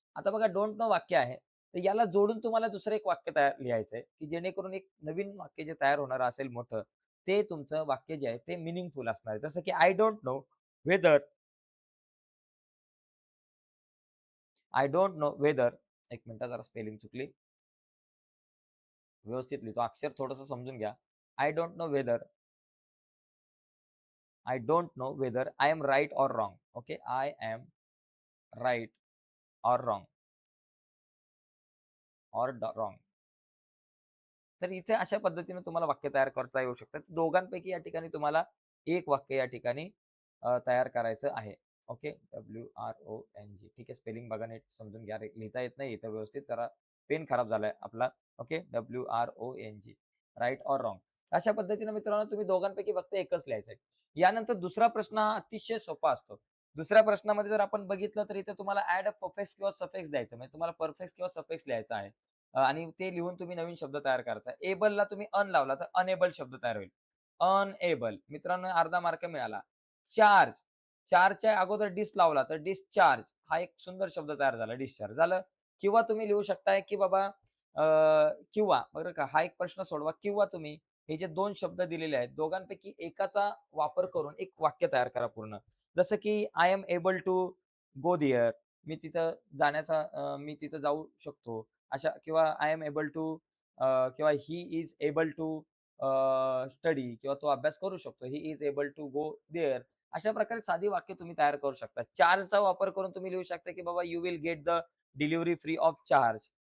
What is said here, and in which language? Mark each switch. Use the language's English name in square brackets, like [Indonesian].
[Marathi] आता बघा don't know वाक्य आहे. तर याला जोडून तुम्हाला दुसरं एक वाक्य तयार लिहायचंय, की जेणेकरून एक नवीन वाक्य जे तयार होणार असेल मोठं, ते तुमचं वाक्य जे आहे ते मीनिंगफुल असणार आहे. जसं की [English] I don't know whether I don't know whether [Marathi] एक मिनिट जरा स्पेलिंग चुकली. व्यवस्थित लिहितो. अक्षर थोडंसं समजून घ्या. [English] I don't know whether I don't know whether I am right or wrong. Okay. I am right or wrong or wrong. [Marathi] तर इथे अशा पद्धतीने तुम्हाला वाक्य तयार करता येऊ शकतात. दोघांपैकी या ठिकाणी तुम्हाला एक वाक्य या ठिकाणी तयार करायचं आहे. ओके. WRONG. ठीक आहे. स्पेलिंग बघा नीट समजून घ्या. लिहिता येत नाही इथं व्यवस्थित. जरा पेन खराब झालाय आपला. Okay. WRONG. [English] Right or wrong. [Marathi] अशा पद्धतीने मित्रांनो तुम्ही दोघांपैकी फक्त एकच लिहायचंय. यानंतर दुसरा प्रश्न हा अतिशय सोपा असतो. दुसऱ्या प्रश्नामध्ये जर आपण बघितलं तर इथे तुम्हाला ॲड अ परफेक्स किंवा सफिक्स द्यायचं. म्हणजे तुम्हाला परफेक्स किंवा सफिक्स लिहायचा आहे. आणि ते लिहून तुम्ही नवीन शब्द तयार करायचा. एबलला तुम्ही अन लावला तर अनेबल शब्द तयार होईल. अनएबल मित्रांनो अर्धा मार्क मिळाला. चार्ज, चार्जच्या अगोदर डिस लावला तर डिस्चार्ज हा एक सुंदर शब्द तयार झाला. डिस्चार्ज झालं. किंवा तुम्ही लिहू शकताय की बाबा अ, किंवा बरं का हा एक प्रश्न सोडवा किंवा तुम्ही हे जे 2 शब्द दिलेले आहेत दोघांपैकी एकाचा वापर करून एक वाक्य तयार करा पूर्ण. जसं की [English] I am able to go there. [Marathi] मी तिथं जाऊ शकतो. अशा किंवा [English] I am able to किंवा he is able to study किंवा [Marathi] तो अभ्यास करू शकतो. [English] He is able to go there. [Marathi] अशा प्रकारे साधी वाक्य तुम्ही तयार करू शकता. चार्जचा वापर करून तुम्ही लिहू शकता, की बाबा [English] You will get the delivery free of charge.